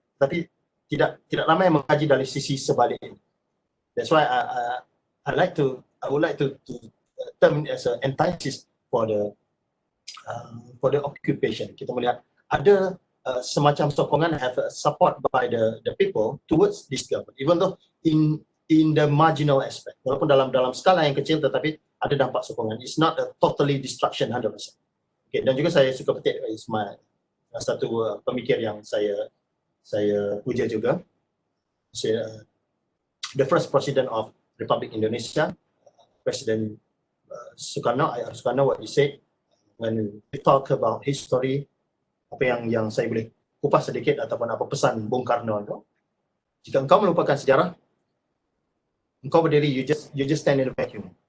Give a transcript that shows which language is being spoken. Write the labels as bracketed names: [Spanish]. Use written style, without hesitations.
[Malay] Tapi tidak ramai yang mengkaji dari sisi sebaliknya. [English] That's why I would like to term it as an antithesis for the occupation. [Malay] Kita melihat ada semacam sokongan [English] have support by the people towards this government, even though in the marginal aspect, [Malay] walaupun dalam skala yang kecil, tetapi ada dampak sokongan. [English] It's not a totally destruction 100%. [Malay] Okay, dan juga saya suka petik Ismail, satu pemikir yang saya puja juga. [English] The first president of Republic Indonesia, President Sukarno, what he said when we talk about history, [Malay] apa yang saya boleh kupas sedikit ataupun apa pesan Bung Karno itu, jika engkau melupakan sejarah, engkau berdiri, [English] you just stand in a vacuum.